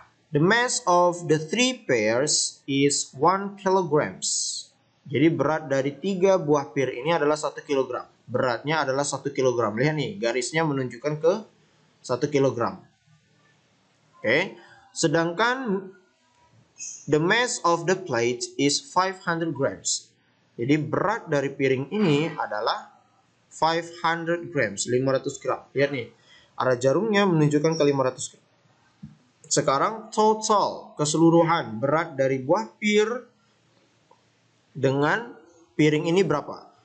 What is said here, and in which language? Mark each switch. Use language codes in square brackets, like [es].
[en] The mass of the 3 pears is 1 kilograms. [id] Jadi berat dari 3 buah pear ini adalah 1 kilogram. Beratnya adalah 1 kilogram. Lihat nih, garisnya menunjukkan ke 1 kilogram. Oke. Sedangkan [en] the mass of the plate is 500 grams. [id] Jadi berat dari piring ini adalah 500 grams, 500 gram. Lihat nih, arah jarumnya menunjukkan ke 500 gram. Sekarang total keseluruhan berat dari buah pear dengan piring ini berapa?